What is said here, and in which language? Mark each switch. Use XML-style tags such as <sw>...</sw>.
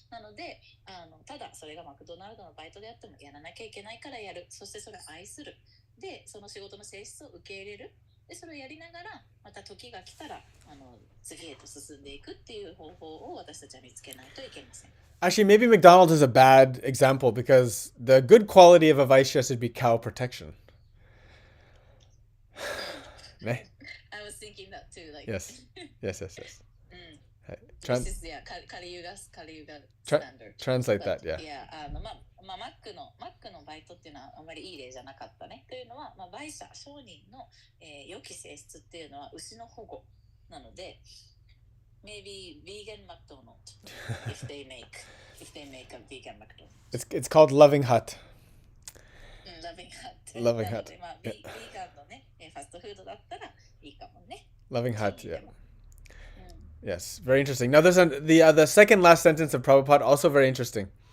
<ja>なのでただそれがマクドナルドのバイトであってもやらなきゃいけないからやる、そしてそれを愛する、でその仕事の性質を受け入れる、でそれをやりながらまた時が来たら次へと進んでいくっていう方法を私たちは見つけないといけません。</ja> <en>Actually, maybe McDonald's is a bad example because the good quality of a Vaishya should be cow protection.</en> <ja>ね。</ja> <en>I was thinking that too, like Yes. Yes, yes, yes. はい。 This is yeah, カリユガスタンダード。 Translate that, yeah. いや、マックのバイトっていうのはあまりいい例じゃなかったね。というのは、売者、商人の、良き性質っていうのは牛の保護なので、 maybe vegan McDonald if they make a vegan McDonald. It's called Loving Hut. Loving Hut. Loving</en> <ja>なの</ja> <en>Hut.</en> <ja>で、ビーガンのね、ファストフードだったらいいかもね。</ja> <en>Loving Hut, yeah.</en> <ja>うん</ja> <en>Yes, very interesting. Now, there's the second last sentence of Prabhupada, also very interesting.</en>